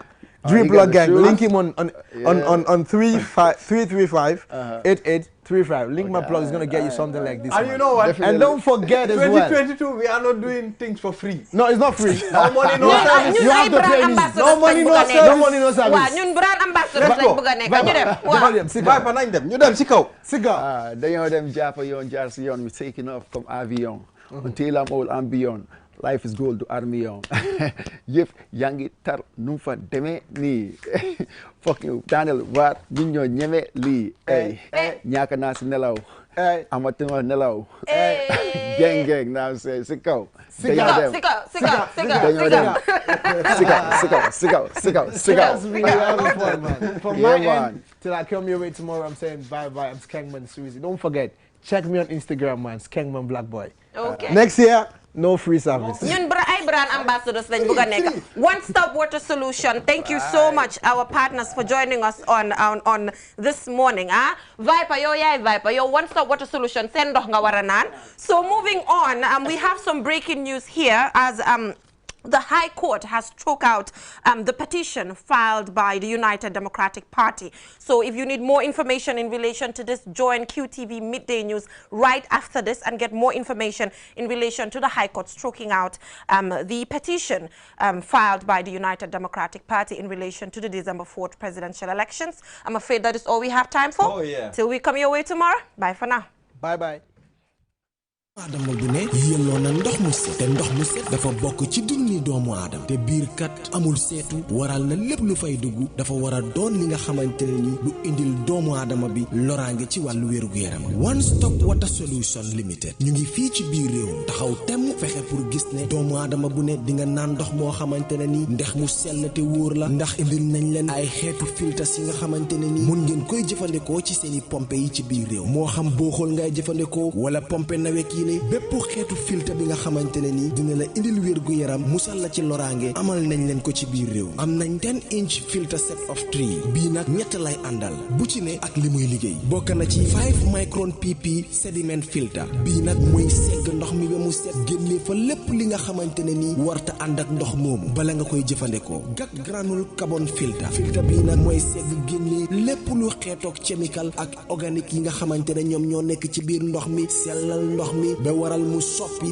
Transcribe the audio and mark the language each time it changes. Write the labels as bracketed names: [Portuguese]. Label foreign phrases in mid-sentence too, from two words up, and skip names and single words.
[English] Drip plug gang. Link him on 335 8835. Link my plug is gonna get you something like this. And you know what? Definitely. And don't forget as well. 2022 we are not doing things for free. No, it's not free. No money, no service. You have to pay me. No money, no service. No money, no service. [Wolof] Waaw ñun brand ambassadors lañ bëgg a nekk ñu dem. Waaw fa nañ dem ñu dem ci kaw. Dañoo dem jàpp yoon jaar si yoon [English] we taking off [French] comme avion. [English] Until I'm old I'm beyond. Life is gold to army young. [Wolof] Yëf yaa ngi tar nu mu fa demee nii. Fucking Daniel waar ñun ñoo ñeme lii. ñàkk naa si nelaw. amatuma nelaw. Geng naa se si kaw. Si kaw. [English] From my end till I come your way tomorrow, I'm saying bye. I'm Skengman Sweezy. Don't forget, check me on Instagram, man. Skengman Black Boy. Okay. Next year, no free service. [Wolof] ñun ay brand ambassadors lañ bëgg a nekk. [English] One Stop Water Solution. Thank you so much, our partners, for joining us on this morning. Viper, [Wolof] yow yaay Viper. Yow One Stop Water Solution seen ndox nga war a naan. [English] So moving on, we have some breaking news here as the High Court has struck out the petition filed by the United Democratic Party. So if you need more information in relation to this, join QTV Midday News right after this and get more information in relation to the High Court striking out the petition filed by the United Democratic Party in relation to the December 4th presidential elections. I'm afraid that is all we have time for. Oh, yeah. Till we come your way tomorrow. Bye for now. Bye. [Wolof] Adama bu ne yelloo na ndox mu set te ndox mu set dafa bokk ci dunni doomu aadama te biir kat amul seetu waral na lépp lu fay dugg dafa war a doon li nga xamante ne ni lu indil doomu aadama bi loraange ci wàllu wér-gu-yaram One Stop Water Solution Limited ñu ngi fii ci biir réew taxaw temm fexe pour gis ne doomu aadama bu ne di nga naan ndox moo xamante ne ni ndex mu sell te wóor la ndax indil nañ leen ay xeetu filtres yi nga xamante ne ni mun ngeen koy jëfandikoo ci seeni pompe yi ci biir réew moo xam booxool ngay jëfandikoo wala pompe nawek yi bépp xeetu filtre bi nga xamante ne ni dina la indil wér gu yaram musal la ci loraange amal nañ leen ko ci biir réew am nañ [English] 10-inch filter set [Wolof] of 3 bii nag ñett lay àndal bu ci ne ak li muy liggéey bokk na ci [English] 5 micron pp sediment filter [Wolof] bii nag mooy segg ndox mi ba mu set génnee fa lépp li nga xamante ne ni warta ànd ak ndox moomu bala nga koy jëfandikoo gat [English] granule carbon filter [Wolof] bii nag mooy segg génnee lépp lu xeetoog chemical ak organique yi nga xamante ne ñoom ñoo nekk ci biir ndox mi sellal ndox mi ba waral mu soppi